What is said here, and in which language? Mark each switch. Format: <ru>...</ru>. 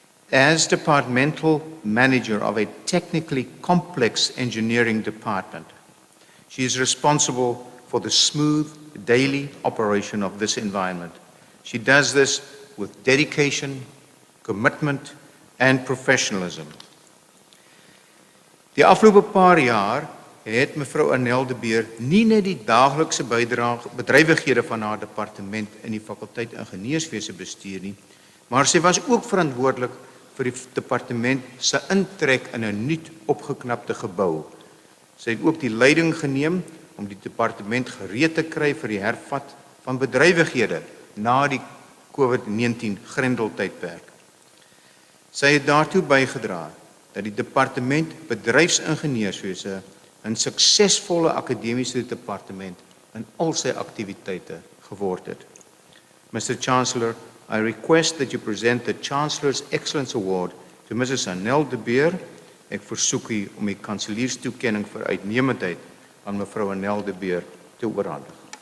<en>As departmental manager of a technically complex engineering department, she is responsible for the smooth daily operation of this environment. She does this with dedication, commitment, and professionalism.</en> <af>Die afgelope paar jaar het mevrou Annel de Beer nie net die daaglikse bedrywighede van haar departement in die fakulteit ingenieurswese bestuur nie, maar sy was ook verantwoordelik vir die departement se intrek in 'n nuut opgeknapte gebou. Sy het ook die leiding geneem om die departement gereed te kry vir die hervat van bedrywighede na die COVID-19 grendeltydperk. Sy het daartoe bygedra dat die departement bedryfsingenieurswese 'n suksesvolle akademiese departement in al sy aktiwiteite geword het.</af> <en>Mr. Chancellor, I request that you present the Chancellor's Excellence Award to Mrs. Annel de Beer.</en> <af>Ek versoek u om die kanselierstoekenning vir uitnemendheid aan mevrou Annel de Beer te oorhandig.</af>